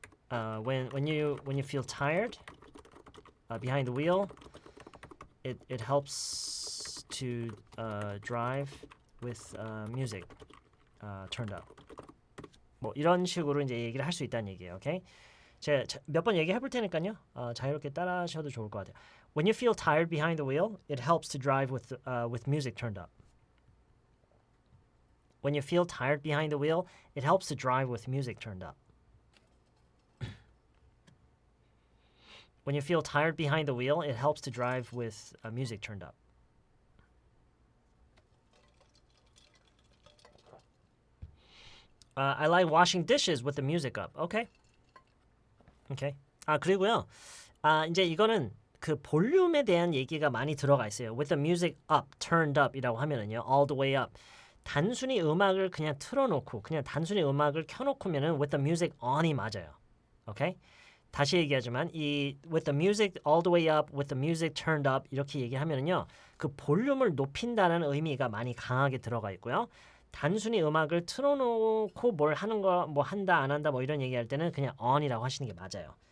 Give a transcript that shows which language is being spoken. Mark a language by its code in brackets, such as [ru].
[en] when you feel tired behind the wheel, it helps to drive with music turned up. [ko] 뭐 이런 식으로 이제 얘기를 할 수 있다는 얘기예요. 오케이? 제가 몇 번 얘기해 볼 테니까요. 자유롭게 따라하셔도 좋을 것 같아요. [en] When you feel tired behind the wheel, it helps to drive with music turned up. When you feel tired behind the wheel, it helps to drive with music turned up. When you feel tired behind the wheel, it helps to drive with music turned up. I like washing dishes with the music up. Okay. Okay. [ko] 그리고요. 이제 이거는 그 볼륨에 대한 얘기가 많이 들어가 있어요. [en] With the music up, turned up이라고 [ko] 하면은요. [en] All the way up. [ko] 단순히 음악을 그냥 틀어놓고 그냥 단순히 음악을 켜놓고면은 [en] with the music on [ko] 이 맞아요. 오케이? 다시 얘기하지만 이 [en] with the music all the way up, with the music turned up [ko] 이렇게 얘기하면은요. 그 볼륨을 높인다는 의미가 많이 강하게 들어가 있고요. 단순히 음악을 틀어놓고 뭘 하는 거 뭐 한다 안 한다 뭐 이런 얘기할 때는 그냥 on이라고 하시는 게 맞아요.